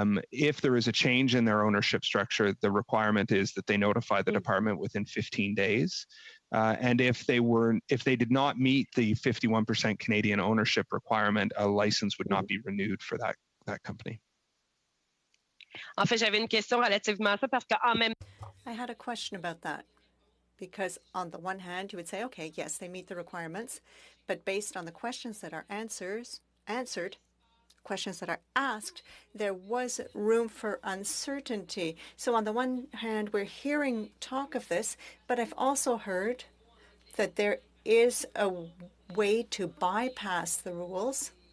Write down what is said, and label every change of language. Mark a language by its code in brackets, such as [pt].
[en] If there is a change in their ownership structure, the requirement is that they notify the department within 15 days. And if they did not meet the 51% Canadian ownership requirement, a license would not be renewed for that company. [fr] En fait, j'avais une question relativement à ça parce que en même. [en] I had a question about that because on the one hand, you would say, okay, yes, they meet the requirements, but based on the questions that are answered, questions that are asked, there was room for uncertainty. So on the one hand, we're hearing talk of this, but I've also heard that there is a way to bypass the rules.